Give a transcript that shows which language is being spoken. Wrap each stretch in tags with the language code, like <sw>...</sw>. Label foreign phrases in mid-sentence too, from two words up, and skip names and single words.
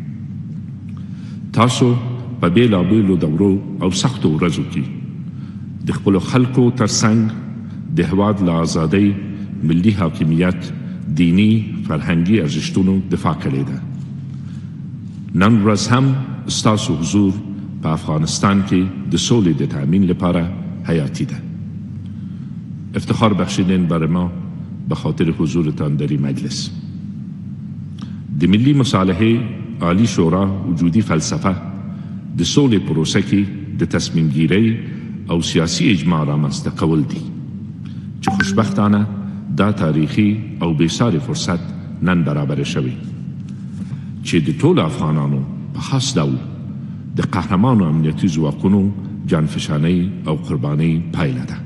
<ps>تاسو په بېلابېلو دورو او سختو ورځو کې د خپلو خلکو ترڅنګ د هېواد له ازادۍ، ملي حاکمیت، دینی فرهنګي ارزښتونو دفاع کړې ده. نن ورځ هم ستاسو حضور په افغانستان کې د سولې د تأمین لپاره حیاتي ده.</ps> <fa>افتخار بخشیدین برای ما به خاطر حضورتان در این مجلس.</fa> <ps>د ملي مصالحې عالی شورا وجودي فلسفه د سولې پروسه کې د تصمیم گیری او سیاسي اجماع رامنځته کول دي چې خوشبختانه دا تاریخي او بېساري فرصت نن برابر شوی چې د ټولو افغانانو په خاص ډول د قهرمانو امنیتي ځواکونو جانفشانۍ او قربانۍ پایله ده.</ps>